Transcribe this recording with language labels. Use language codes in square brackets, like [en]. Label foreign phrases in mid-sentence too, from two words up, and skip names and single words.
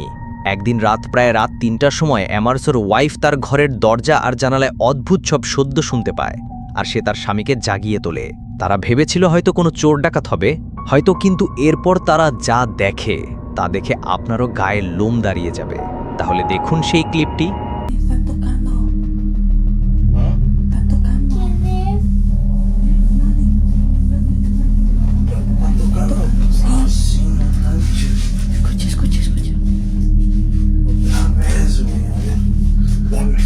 [bn] একদিন প্রায় রাত 3টার সময় অ্যামারসোর ওয়াইফ তার ঘরের দরজা আর জানালায় অদ্ভুত সব শব্দ শুনতে পায়, আর সে তার স্বামীকে জাগিয়ে তোলে। তারা ভেবেছিল হয়তো কোনো চোর ডাকাত হবে, হয়তো, কিন্তু এরপর তারা যা দেখে তা দেখে আপনারও গায়ে লোম দাঁড়িয়ে যাবে। তাহলে দেখুন সেই ক্লিপটি। [es] Están tocando. Están tocando. ¿Están tocando? Ah, sí, no manches. Escucha. A ver, güey, a ver. Dame.